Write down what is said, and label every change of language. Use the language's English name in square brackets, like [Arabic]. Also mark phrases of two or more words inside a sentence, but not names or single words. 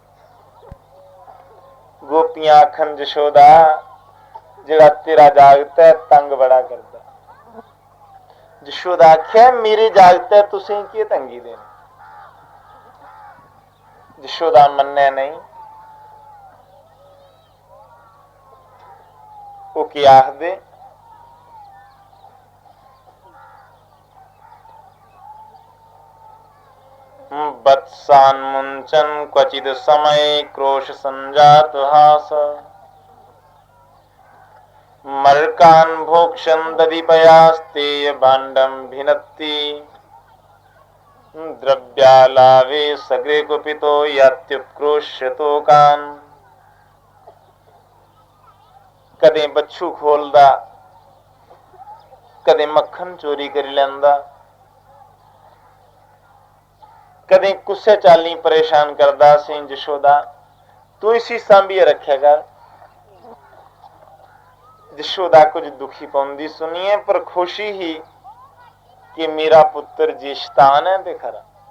[Dogri] गोपियां आखन जशोदा जेड़ा तेरा जागत है तंग बड़ा करदा। जशोदा आख्या मेरे जागत है तुसें की तंगी देनी। जशोदा मन्ने नहीं। वो क्या आखदे [Sanskrit] बत्सान मुंचन क्वचिद समय क्रोश संजात हास मर्कान भोक्षन दधिपयास्ते भांडम भिनत्ति द्रव्यालावे सग्रे कुपितो यात्युत्क्रोश्यतो कान। [Dogri] कदे बच्चू खोलदा कदे मक्खन चोरी कर लैंदा, कदे कुछ चाली परेशान करदा सी। जशोदा तू इसी सांभिए रखे कर। जशोदा कुछ दुखी पाउंदी सुनिए पर खुशी ही कि मेरा पुत्र जी शतान है ते खरा।